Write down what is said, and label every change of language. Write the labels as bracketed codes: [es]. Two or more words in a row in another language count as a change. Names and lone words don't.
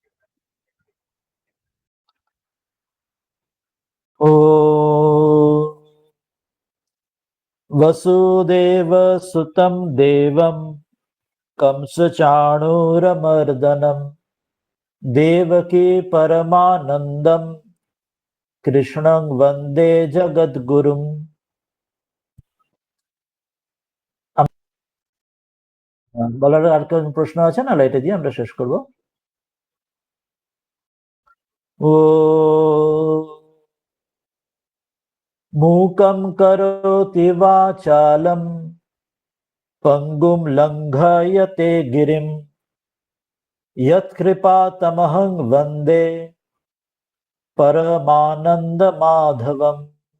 [sa] ও वसुदेव सुतं देवं कंसचाणूरमर्दनं देवकी परमानन्दं कृष्णं वन्दे जगद्गुरुम्। [bn] বলার আর কোন প্রশ্ন আছে না? এটা দিয়ে আমরা শেষ করব। [sa] ও मूकं करोति वाचालं पङ्गुं लङ्घयते गिरिं यत्कृपातमहं वन्दे परमानन्दमाधवम्।